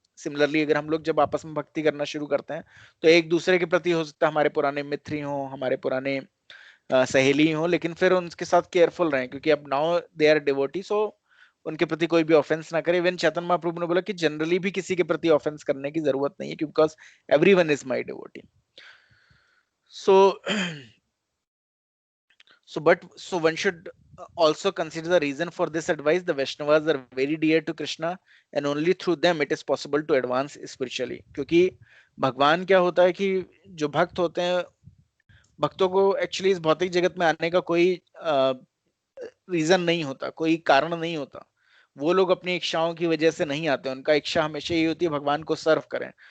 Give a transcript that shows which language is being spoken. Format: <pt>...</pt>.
<hi>Similarly अगर हम लोग जब आपस में भक्ति करना शुरू करते हैं तो एक दूसरे के प्रति हो सकता है हमारे पुराने मित्र ही हों, हमारे पुराने सहेली हो, लेकिन फिर उनके साथ केयरफुल रहें क्योंकि अब</hi> <en>now they are devotee,</en> <hi>सो उनके प्रति कोई भी ऑफेंस ना करे। इवन चैतन्य महाप्रभु ने बोला कि जनरली भी किसी के प्रति ऑफेंस करने की जरूरत नहीं है</hi> <en>Because everyone is my devotee. So one should also consider the reason for this advice. The Vaishnavas are very dear to Krishna and only through them it is possible to advance spiritually.</en> <hi>क्योंकि भगवान क्या होता है कि जो भक्त होते हैं, भक्तों को एक्चुअली इस भौतिक जगत में आने का कोई रीजन नहीं होता, कोई कारण नहीं होता। वो लोग अपनी इच्छाओं की वजह से नहीं आते, उनका इच्छा हमेशा ये होती है भगवान को सर्व करें।</hi>